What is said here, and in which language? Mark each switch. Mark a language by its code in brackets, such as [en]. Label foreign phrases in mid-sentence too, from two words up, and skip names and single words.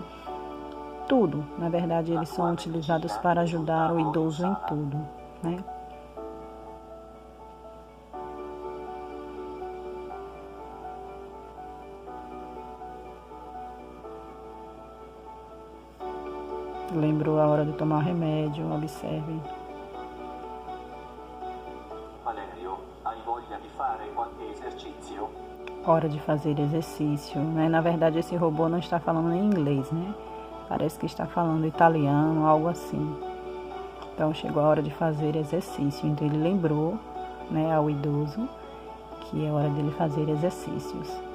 [pt] Tudo, na verdade, eles são utilizados para ajudar o idoso em tudo, né? Lembrou a hora de tomar remédio, observe. [it] Valerio, hai voglia di fare qualche esercizio? [pt] Hora de fazer exercício, né? Na verdade, esse robô não está falando em inglês, né? Parece que está falando italiano, algo assim. Então, chegou a hora de fazer exercício. Então, ele lembrou, né, ao idoso que é hora dele fazer exercícios.